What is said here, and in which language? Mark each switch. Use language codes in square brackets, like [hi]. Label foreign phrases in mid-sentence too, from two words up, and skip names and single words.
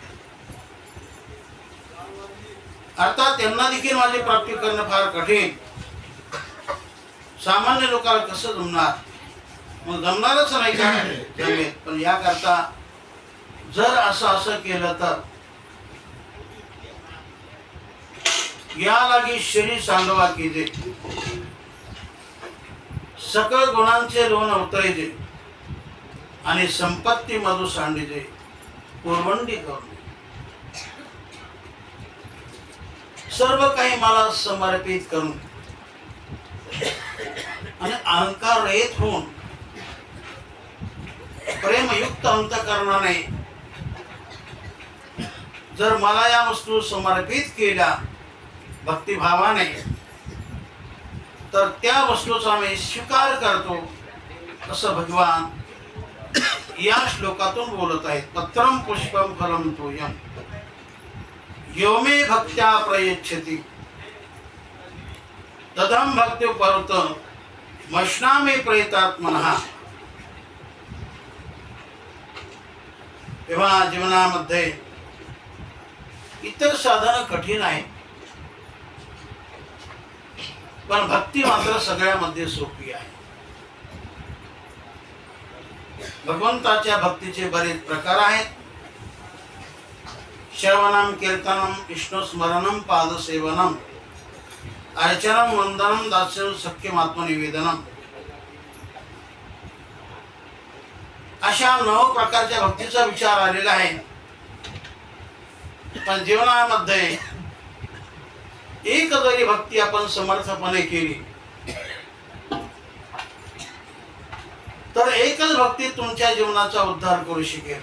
[mr] अर्थात त्यांना देखील माझी प्राप्ती करणं फार कठीण. सामान्य लोकांना कसं जमणार? मग जमणारच नाही का? जमेल. पण याकरता जर असं केलं तर या लागी शरीर सांडवा कीजे, सकळ गुणांचे लोण उतरायचे आणि संपत्ती मधु सांडीचे पुरवंडी करून सर्व काही मला समर्पित करून आणि अहंकार रहित होऊन प्रेमयुक्त अंतःकरणाने जर मला या वस्तू समर्पित केल्या भक्तिभावाने, तर त्या वस्तूचा मी स्वीकार करतो, असं भगवान या श्लोकातून बोलत आहेत. [sa] पत्रम पुष्पम फलम तोयम यो मे भक्त्या प्रयच्छति तदहं भक्त्युपरत मश्नामि प्रयतात्मनः. [mr] तेव्हा जीवनामध्ये इतर साधनं कठीण आहे, पण भक्ती मात्र सगळ्यामध्ये सोपी आहे. भगवंताच्या भक्तीचे बरेच प्रकार आहेत. [sa] श्रवणम, कीर्तनम, विष्णुस्मरणम, पादसेवनम, अर्चनम, वंदनम, दास्यम, सख्यम, आत्मनिवेदनम, [mr] अशा 9 प्रकारच्या भक्तीचा विचार आलेला आहे. पण जीवनामध्ये एक जरी भक्ती आपण समर्थपणे केली तर एकच भक्ती तुमच्या जीवनाचा उद्धार करू शकेल.